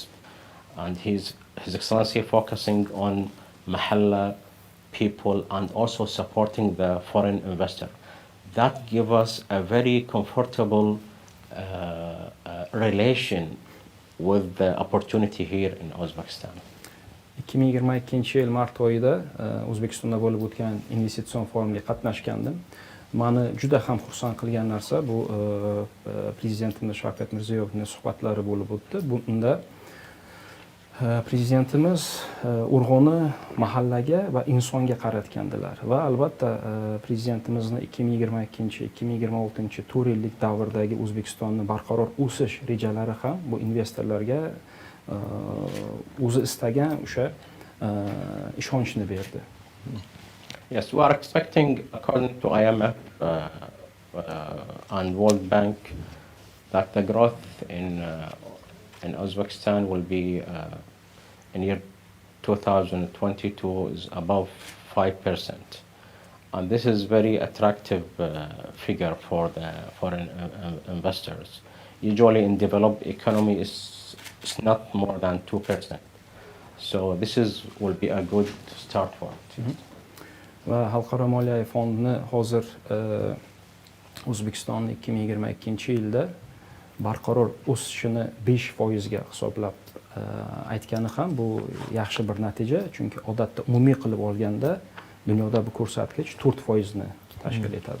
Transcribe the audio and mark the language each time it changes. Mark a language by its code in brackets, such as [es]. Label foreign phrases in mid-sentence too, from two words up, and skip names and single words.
[en] And His Excellency focusing on Mahalla people and also supporting the foreign investor. That gives us a very comfortable relation with the opportunity here in Uzbekistan. [uz] 2022-yil mart oyida O'zbekistonda bo'lib o'tgan investitsion forumga qatnashgandim. Mani juda ham xursand qilgan narsa bu prezidentimiz Shavkat Mirziyoyevning suhbatlari bo'lib o'tdi. Bunda prezidentimiz urg'uni mahallaga va insonga qaratgandilar va albatta prezidentimizning 2022-2026 4 yillik davrdagi O'zbekistonni barqaror o'sish rejalari ham bu investorlarga o'zi istagan o'sha ishonchni berdi. [en] Yes, we are expecting, according to IMF and World Bank, that the growth in Uzbekistan will be in year 2022 is above 5%. And this is very attractive figure for the foreign investors. Usually in developed economy it's not more than 2%. So this will be a good start for it. [uz] Va Xalqaro moliyaviy fondni hozir O'zbekiston 2022-yilda barqaror o'sishini 5% ga hisoblab aytgani ham bu yaxshi bir natija, chunki odatda umumiy qilib olganda dunyoda bu ko'rsatkich 4% ni tashkil etadi.